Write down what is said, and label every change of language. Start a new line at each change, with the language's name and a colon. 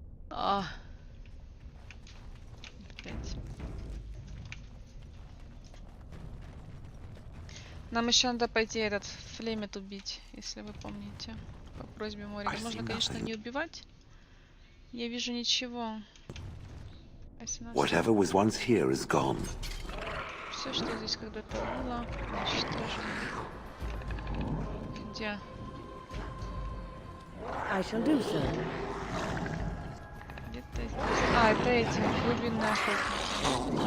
Russian: Опять. Нам еще надо пойти этот флемет убить, если вы помните. По просьбе Морика. Можно, конечно, не убивать. Я вижу ничего.
English: Whatever was once here is gone.
Russian: Все, что здесь когда-то было, уничтожено. Где?
English: I shall do so.
Russian: Где-то здесь. А, это эти глубинные охотники.